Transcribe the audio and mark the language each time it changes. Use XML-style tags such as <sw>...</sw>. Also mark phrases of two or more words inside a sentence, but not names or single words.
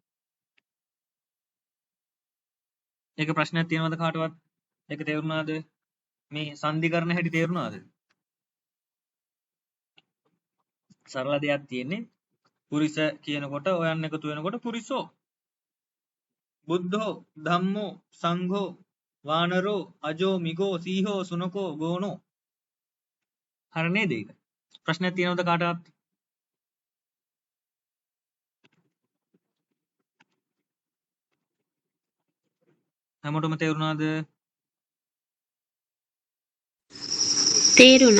<si>ඒක ප්‍රශ්නයක් තියෙනවද කාටවත්? ඒක තේරුණාද? මේ සංධි කරන හැටි තේරුණාද? සරල දෙයක් තියෙන්නේ. පුරිස කියනකොට ඔයන්න එකතු වෙනකොට පුරිසෝ.</si> <pi>බුද්ධෝ ධම්මෝ සංඝෝ වානරෝ අජෝ මිගෝ සීහෝ සුනකෝ ගෝනෝ.</pi> <si>හරි නේද ඒක? ප්‍රශ්නයක් තියෙනවද කාටවත්? හැමෝටම තේරුණාද? තේරුණා.</si>